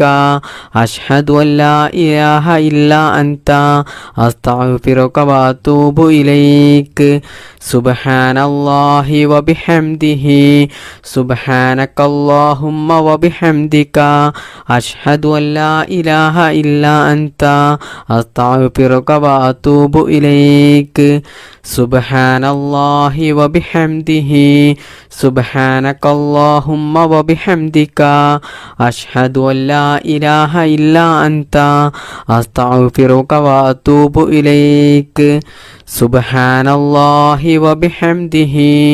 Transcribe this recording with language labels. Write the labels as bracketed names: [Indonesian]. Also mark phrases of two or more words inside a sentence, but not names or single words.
[Arabic] أشهد أن لا إله إلا أنت أستغفرك وأتوب إليك سبحان الله وبحمده سبحانك اللهم وبحمدك أشهد أن لا إله إلا أنت أستغفرك وأتوب إليك سبحان الله وبحمده سبحانك اللهم وبحمدك أشهد أن لا إله إلا أنت أستغفرك وأتوب إليك سبحان الله وبحمده